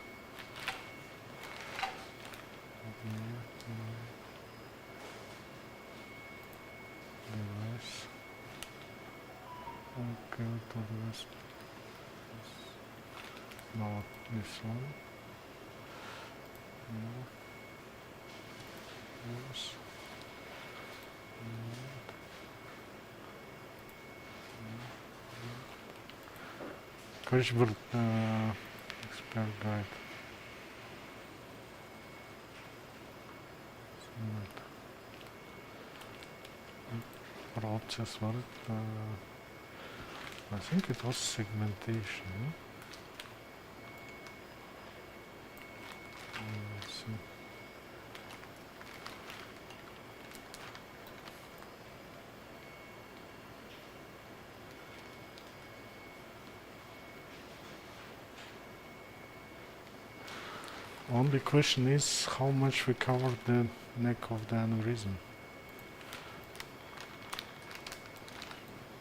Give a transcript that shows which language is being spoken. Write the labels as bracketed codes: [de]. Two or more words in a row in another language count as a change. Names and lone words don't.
[en] Device. Okay, to the rest. No, this one. No. This. Короче, бір expert guide. [kk] Бір опциясы бар. [en] I think it was segmentation. Let's see. Only question is how much we covered the neck of the aneurysm.